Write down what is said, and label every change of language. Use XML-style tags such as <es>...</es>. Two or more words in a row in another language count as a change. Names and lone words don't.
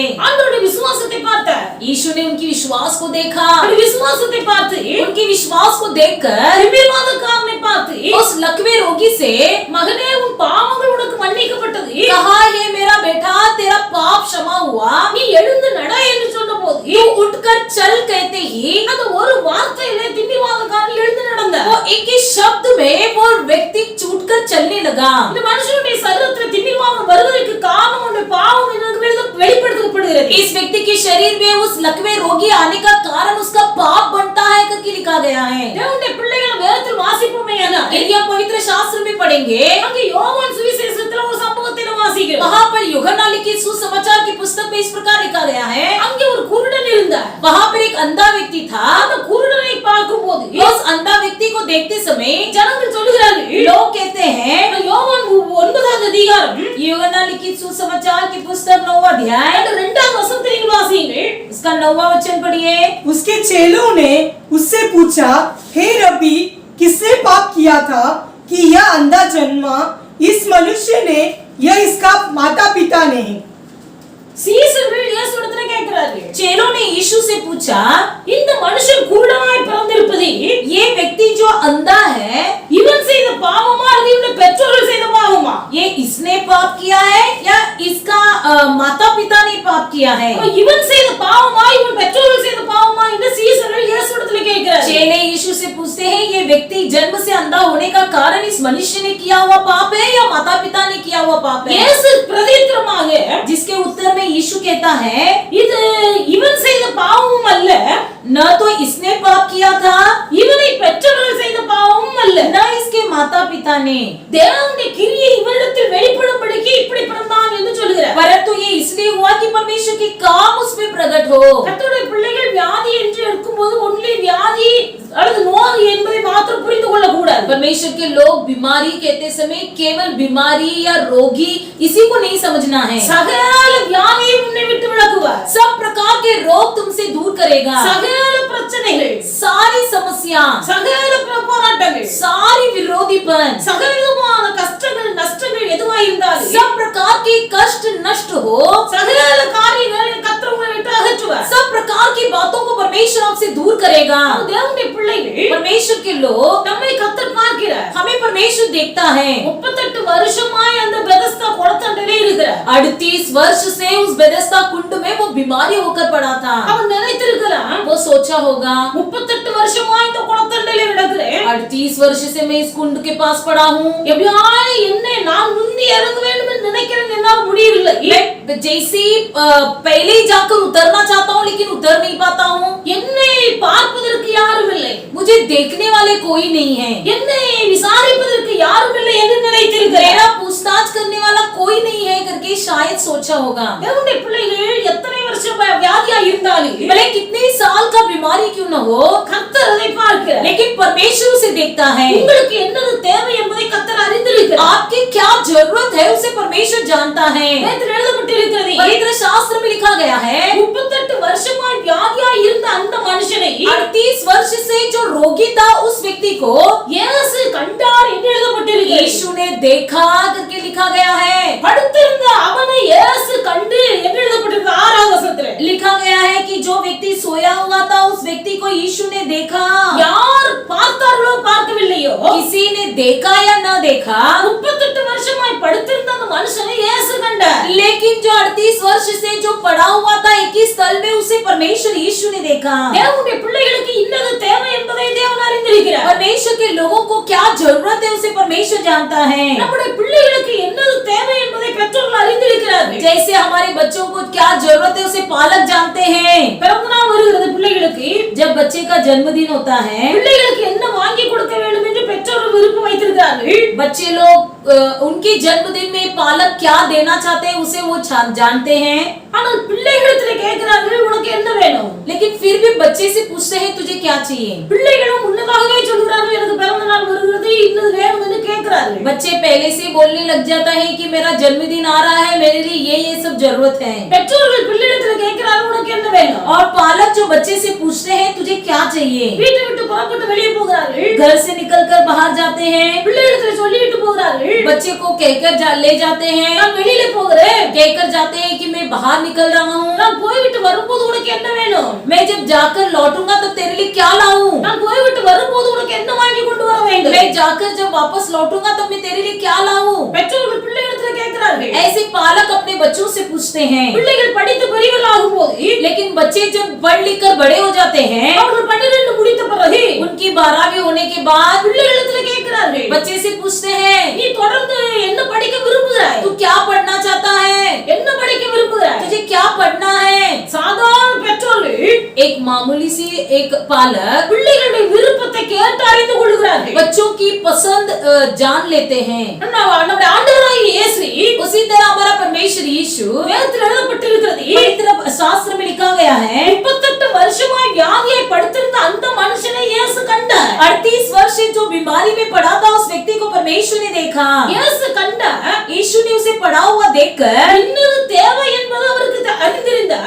<ta>ஆண்டவருடைய விசுவாசத்தை பார்த்தார்</ta> <hi>यीशु ने उनकी विश्वास को देखा।</hi> <ta>அவருடைய விசுவாசத்தை பார்த்து</ta> <hi>उनकी विश्वास को देखकर</hi> <ta>திமிர்வாதக்காரனை பார்த்து</ta> <hi>उस लकवे रोगी से</hi> <ta>மகனே உன் பாவங்கள் உனக்கு மன்னிக்கப்பட்டது</ta> <hi>कहा, हे मेरा बेटा तेरा पाप क्षमा हुआ।</hi> <ta>நீ எழுந்து நட என்று சொன்னபோது</ta> <hi>तू उठकर चल कहते ही</hi> <ta>அந்த ஒரு வார்த்தையிலே திமிர்வாதக்காரன் எழுந்து நடந்தார்</ta> <hi>वो एक ही शब्द में वो व्यक्ति छूटकर चलने लगा।</hi> <ta>இந்த மனுஷனுடைய சரீரத்தில் திமிர்வாதம் வருவதற்கு காரணம் அவனுடைய பாவம் எனக்கு வெளிப்படுத்தப்படுகிறது</ta> <hi>इस व्यक्ति के शरीर में उस लकवे रोगी आने का कारण उसका पाप बनता है करके लिखा गया है।</hi> <ta>தேவனுடைய பிள்ளைகள் வேதத்தில் வாசிப்போமேயானால்</ta> <hi>यदि आप पवित्र शास्त्र में पढ़ेंगे</hi> <ta>அங்கே யோவான் சுவிசேஷத்துல ஒரு சம்பவத்தை நாம் வாசிக்கிறோம்</ta> <hi>वहां पर यूहन्ना लिखित सुसमाचार की पुस्तक में इस प्रकार लिखा गया है।</hi> <ta>அங்கே ஒரு குருடன் இருந்தார்</ta> <hi>वहां पर एक अंधा व्यक्ति था।</hi> <ta>அந்த குருடனை பார்க்கும்போது</ta> <hi>उस अंधा व्यक्ति को देखते समय</hi> <ta>ஜனங்கள் சொல்லுகிறார்கள்</ta> <hi>लोग कहते हैं,</hi> <ta>யோவான் 9வது அதிகாரம்</ta> <hi>यूहन्ना लिखित सुसमाचार की पुस्तक 9वां अध्याय</hi> <ta>2வது வசனத்தை நீங்கள் வாசியுங்கள்</ta> <hi>उसका 9वां वचन पढ़िए। उसके चेलों ने उससे पूछा, हे रब्बी, किसने पाप किया था कि यह अंधा जन्मा, इस मनुष्य ने या इसका माता पिता ने?</hi> <ta>சீசர்கள் இயேசுவிடத்துல கேக்குறார்கள்</ta> <hi>चेलों ने यीशु से पूछा,</hi> <ta>இந்த மனுஷன் குருடனாய் பிறந்திருப்பது</ta> <hi>ये व्यक्ति जो अंधा है</hi> <ta>இவன் செய்த பாவமா அல்லது இவனுடைய பெற்றோர்கள் செய்த பாவமா</ta> <hi>ये इसने पाप किया है या इसका माता पिता ने पाप किया है?</hi> <ta>இவன் செய்த பாவமா இவன் பெற்றோர்கள் செய்த பாவமா என்று சீசர்கள் இயேசுவிடத்துல கேக்குறார்கள்</ta> <hi>चेले यीशु से पूछते हैं, ये व्यक्ति जन्म से अंधा होने का कारण इस मनुष्य ने किया हुआ पाप है या माता पिता ने किया हुआ पाप है?</hi> <ta>இயேசு பிரதித்திரமாக</ta> <hi>जिसके उत्तर में यीशु कहता है,</hi> <ta>இது இவன் செய்த பாவமும் அல்ல</ta> <hi>न तो इसने पाप किया था</hi> <ta>இவனை பெற்றோர்கள் செய்த பாவமும் அல்ல</ta> <hi>न इसके माता पिता ने,</hi> <ta>தேவனுடைய கிரியை இவனிடத்தில் வெளிப்படும்படிக்கு இப்படி பிறந்தான் என்று சொல்கிறார்</ta> <hi>परंतु ये इसलिए हुआ कि परमेश्वर की काम उसमें प्रकट हो।</hi> <ta>கர்த்தருடைய பிள்ளைகள் வியாதி என்று இருக்கும்போது ஒன்லி வியாதி அல்லது நோய் என்பதை மாத்திரம் புரிந்து கொள்ள கூடாது।</ta> <hi>परमेश्वर के लोग बीमारी कहते समय केवल बीमारी या रोगी इसी को नहीं समझना है।</hi> <ta>சகல வியாதியை உன்னை விட்டு விலக்குவார்</ta> <hi>सब प्रकार के रोग तुमसे दूर करेगा।</hi> <ta>சகல பிரச்சனைகள்</ta> <hi>सारी समस्या,</hi> <ta>சகல போராட்டங்கள்</ta> <hi>सारी विरोधीपन,</hi> <ta>சகல விதமான கஷ்டங்கள் நஷ்டங்கள் எதுவாக இருந்தாலும்</ta> <hi>सब प्रकार के कष्ट नष्ट हो,</hi> <ta>சகல காரியங்களை கர்த்தர் உங்களை விட்டு அகற்றுவார்।</ta> <hi>सब प्रकार की बातों को परमेश्वर आपसे दूर करेगा।</hi> <ta>தேவனுடைய பிள்ளைகள்</ta> <hi>परमेश्वर के लोग,</hi> <ta>நம்மை கர்த்தர் பார்க்கிறார்।</ta> <hi>हमें परमेश्वर देखता है।</hi> <ta>38 வருஷமாய் அந்த பெதஸ்தா குளத்தண்டையிலே இருக்கிறார்।</ta> <hi>38 वर्ष से उस बेदस्ता कुंड में वो बीमारी होकर पड़ा था।</hi> <ta>அவன் நினைத்திருக்கலாம்,</ta> <hi>वो सोचा होगा,</hi> <ta>38 வருஷமாய் இந்த குளத்தண்டையிலே கிடக்கிறேன்,</ta> <hi>38 वर्ष से मैं इस कुंड के पास पड़ा हूँ,</hi> <ta>எப்படியாவது என்னை நான் முந்தி இறங்க வேண்டும் என்று நினைக்கிறேன், என்னால் முடியவில்லை।</ta> <hi>मैं जैसे पहले ही जाकर उतरना चाहता हूँ लेकिन उतर नहीं पाता हूँ।</hi> <ta>என்னை பார்ப்பதற்கு யாரும் இல்லை,</ta> <hi>मुझे देखने वाले कोई नहीं है,</hi> <ta>என்னை விசாரிப்பதற்கு யாரும் இல்லை என்று நினைத்திருக்கிறேன்।</ta> <hi>मेरा पूछताछ करने वाला कोई नहीं है करके शायद सोचा होगा।</hi> <ta>தேவனுடைய பிள்ளைகள் எத்தனை வருஷம் வியாதியா இருந்தாலும்</ta> <hi>भले कितने साल का बीमारी क्यों न हो,</hi> <ta>கர்த்தர் அதை பார்க்கிறார்।</ta> <hi>लेकिन परमेश्वर उसे देखता है।</hi> <ta>உங்களுக்கு என்னது தேவை என்பதை கர்த்தர் அறிந்திருக்கிறார்।</ta> <hi>आपकी क्या जरूरत है उसे परमेश्वर जानता है।</hi> <ta>வேதத்தில் எழுதப்பட்டிருக்கிறது,</ta> <hi>पवित्र शास्त्र में लिखा गया है,</hi> <ta>38 வருஷமாய் வியாதியா இருந்த அந்த மனுஷனை</ta> <hi>38 वर्ष से से जो रोगी था उस व्यक्ति को</hi> <ta>இயேசு கண்டார் என்று எழுதப்பட்டிருக்கிறது.</ta> <hi>यीशु ने देखा करके लिखा गया है.</hi> <ta>படுத்திருந்த அவனை இயேசு கண்டு என்று எழுதப்பட்டிருக்கிறது 6ஆம் வசனத்திலே.</ta> <hi>लिखा गया है कि जो व्यक्ति सोया हुआ था उस व्यक्ति को यीशु ने देखा.</hi> <ta>யார் பார்த்தார்களோ பார்க்கவில்லையோ</ta> <hi>किसी ने देखा या ना देखा,</hi> <ta>38 வருஷமாய் படுத்திருந்த அந்த மனுஷனை இயேசு கண்டார்.</ta> <hi>लेकिन जो 38 वर्ष से जो पड़ा हुआ था एक ही स्थल में उसे परमेश्वर यीशु ने देखा.</hi> <ta>தேவனுடைய பிள்ளைகளுக்கு இன்னது தேவை என்பதை தேவன் அறிந்திருக்கிறார்.</ta> <hi>परमेश्वर के लोगों को क्या जरूरत है उसे परमेश्वर जानता है.</hi> <ta>நம்முடைய பிள்ளைகளுக்கு என்னது தேவை என்பதை பெற்றோர்கள் அறிந்திருக்கிறார்கள்.</ta> <hi>जैसे हमारे बच्चों को क्या जरूरत है उसे पालक जानते हैं.</hi> <ta>பிறந்த நாள் வருகிறது பிள்ளைகளுக்கு,</ta> <hi>जब बच्चे का जन्मदिन होता है,</hi> <ta>பிள்ளைகளுக்கு என்ன வாங்கி கொடுக்க வேண்டும் என்று பெற்றோர்கள் விருப்பம் வைத்திருக்கிறார்கள்.</ta> <hi>बच्चे लोग उनके जन्मदिन में पालक क्या देना चाहते हैं उसे वो जानते हैं.</hi> <ta>ஆனால் பிள்ளைகளிடத்திலே கேட்கிறார்கள் உனக்கு என்ன வேணும்.</ta> <hi>लेकिन फिर भी बच्चे से पूछते हैं तुझे क्या चाहिए.</hi> <ta>பிள்ளைகளும் முன்னதாகவே சொல்கிறார்கள் எனக்கு பிறந்த நாள் வருகிறது இன்னது வேணும் என்று கேட்கிறார்கள்.</ta> <hi>बच्चे पहले से बोलने लग जाता है कि मेरा जन्मदिन आ रहा है, मेरे लिए ये सब जरूरत है.</hi> <ta>பெற்றோர்கள் பிள்ளைகளிடத்திலே கேட்கிறார்கள் உனக்கு என்ன வேணும்.</ta> <hi>और पालक जो बच्चे से पूछते हैं तुझे क्या चाहिए,</hi> <ta>வீட்டை விட்டு புறப்பட்டு வெளியே போகிறார்கள்.</ta> <hi>घर से निकलकर बाहर जाते हैं,</hi> <ta>பிள்ளைகளிடத்திலே சொல்லிட்டு போகிறார்கள்</ta> <hi>बच्चे को कहकर ले जाते हैं,</hi> <ta>நான் வெளியில போகிறேன்.</ta> <hi>कहकर जाते हैं कि मैं बाहर निकल रहा हूँ,</hi> <ta>நான் போய்விட்டு வரும்போது உனக்கு என்ன வேணும்.</ta> <hi>मैं जब जाकर लौटूंगा तब तेरे लिए क्या लाऊं,</hi> <ta>நான் போய்விட்டு வரும்போது உனக்கு என்ன வாங்கி கொண்டு வர வேண்டும்.</ta> <hi>मैं जाकर जब वापस लौटूंगा तब मैं तेरे लिए क्या लाऊं.</hi> <ta>பெற்றோர்கள் பிள்ளைகளிடத்திலே கேட்கிறார்கள்.</ta> <hi>ऐसे पालक अपने बच्चों से पूछते हैं.</hi> <ta>பிள்ளைகள் படித்து பெரியவர்களாகும் போது</ta> <hi>लेकिन बच्चे जब पढ़ लिख कर बड़े हो जाते हैं,</hi> <ta>அவர்கள் 12 முடித்த பிறகு</ta> <hi>उनकी 12वीं होने के बाद</hi> <ta>பிள்ளைகளிடத்திலே கேட்கிறார்கள்.</ta> <hi>बच्चे से पूछते हैं</hi> <ta>நீ தொடர்ந்து என்ன படிக்க விரும்புகிறாய்.</ta> <hi>तू क्या पढ़ना चाहता है,</hi> <ta>என்ன படிக்க விரும்புகிறாய்.</ta> <hi>तुझे क्या पढ़ना है.</hi> <ta>சாதாரண பெற்றோர்கள்</ta> <hi>एक मामूली सी एक पालक</hi> <ta>பிள்ளைகளுடைய விருப்பத்தை கேட்டு அறிந்து கொள்கிறார்கள்.</ta> <hi>बच्चों की पसंद जान लेते हैं.</hi> <ta>நம்முடைய ஆண்டவராகிய இயேசு</ta> <hi>उसी तरह हमारा परमेश्वर यीशु</hi> <ta>வேதத்தில் எழுதப்பட்டிருக்கிறது.</ta> <hi>पवित्र शास्त्र में लिखा गया है</hi> <ta>38 வருஷமாய் வியாதியாய் படுத்திருந்த அந்த மனுஷனை இயேசு கண்டார்.</ta> <hi>38 वर्ष से जो बीमारी में पड़ा था उस व्यक्ति को परमेश्वर ने देखा.</hi> <ta>இயேசு கண்டார்.</ta> <hi>यीशु ने उसे पड़ा हुआ देखकर</hi> <ta>இன்னது தேவை என்பது அவருக்கு அறிந்திருந்தார்.</ta>